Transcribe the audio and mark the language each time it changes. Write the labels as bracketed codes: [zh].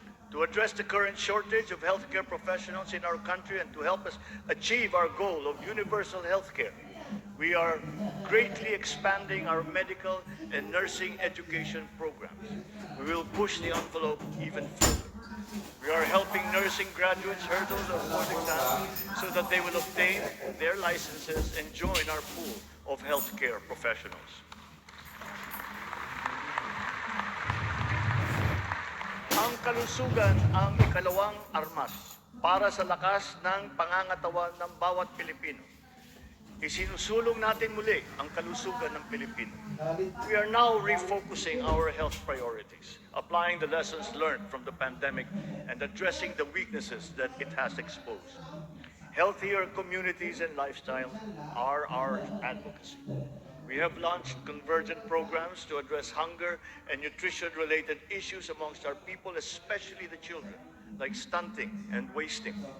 [en] To address the current shortage of healthcare professionals in our country and to help us achieve our goal of universal healthcare, we are greatly expanding our medical and nursing education programs. We will push the envelope even further. We are helping nursing graduates hurdle the board exam so that they will obtain their licenses and join our pool of healthcare professionals. [tl] Ang kalusugan ang ikalawang armas para sa lakas ng pangangatawan ng bawat Pilipino. Isinusulong natin muli ang kalusugan ng Pilipino. [en] We are now refocusing our health priorities, applying the lessons learned from the pandemic and addressing the weaknesses that it has exposed. Healthier communities and lifestyle are our advocacy. We have launched convergent programs to address hunger and nutrition-related issues amongst our people, especially the children, like stunting and wasting.